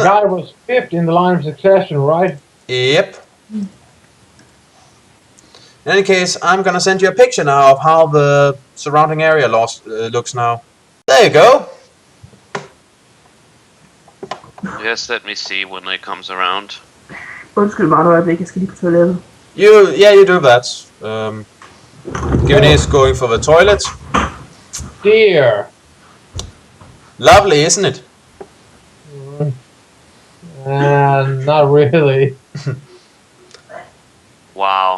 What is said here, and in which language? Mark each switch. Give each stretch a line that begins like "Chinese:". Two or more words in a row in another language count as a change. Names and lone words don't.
English: the guy was 5th in the line of succession, right? Yep. In any case, I'm gonna send you a picture now of how the surrounding area looks now. There you go. Just let me see when it comes around.
Danish: Undskyld mig et øjeblik, jeg skal lige på toilettet.
English: You do that. Given is going for the toilet. Dear. Lovely, isn't it? Not really. Wow.